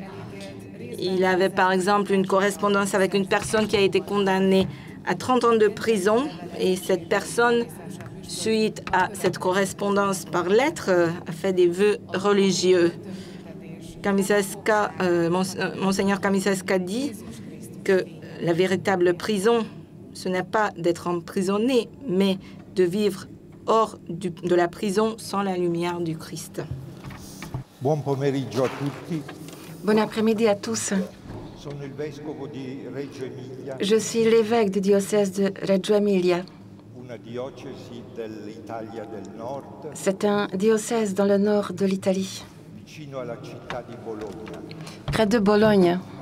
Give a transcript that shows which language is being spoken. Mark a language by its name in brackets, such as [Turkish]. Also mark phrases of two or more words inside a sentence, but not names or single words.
[French] Il avait par exemple une correspondance avec une personne qui a été condamnée à 30 ans de prison et cette personne, suite à cette correspondance par lettre, a fait des vœux religieux. Monseigneur Camisesca dit que la véritable prison, ce n'est pas d'être emprisonné, mais de vivre hors de la prison sans la lumière du Christ. [Italian] Buon pomeriggio a tutti. [French] Bon après-midi à tous. Je suis l'évêque du diocèse de Reggio Emilia. C'est un diocèse dans le nord de l'Italie, près de Bologne.